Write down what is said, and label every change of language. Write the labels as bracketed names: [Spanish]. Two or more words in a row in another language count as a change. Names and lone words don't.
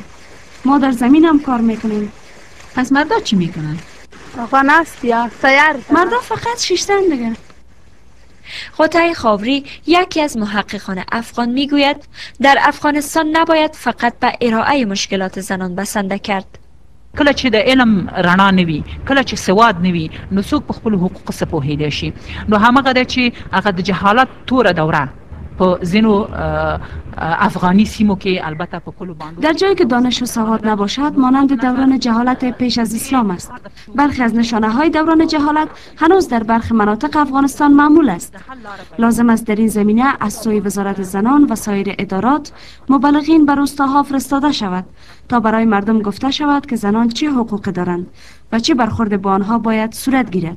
[Persian] ما در زمین هم کار میکنیم. پس مردا چی میکنن؟ آقا نست یا سیار. مردا فقط شیشتن دیگه. قطعه خاوری یکی از محققان افغان میگوید در افغانستان نباید فقط به ارائه مشکلات زنان بسنده کرد. [Pashto] کله چې د علم رڼا نوي، کله چې سواد نوي، نو څوک په خپل حقوقو څه پوهیدای شي. نو همغه ده چې هغه د جهالت توره دوره په ځینو افغانی سیمو کې البته په کلو باندې [Persian] در جایی که دانش و سواد نباشد مانند دوران جهالت پیش از اسلام است. برخی از نشانه های دوران جهالت هنوز در برخی مناطق افغانستان معمول است. لازم است در این زمینه از سوی وزارت زنان و سایر ادارات مبلغین بر روستاها فرستاده شود تا برای مردم گفته شود که زنان چه حقوقی دارند و چه برخورد با آنها باید صورت گیرد.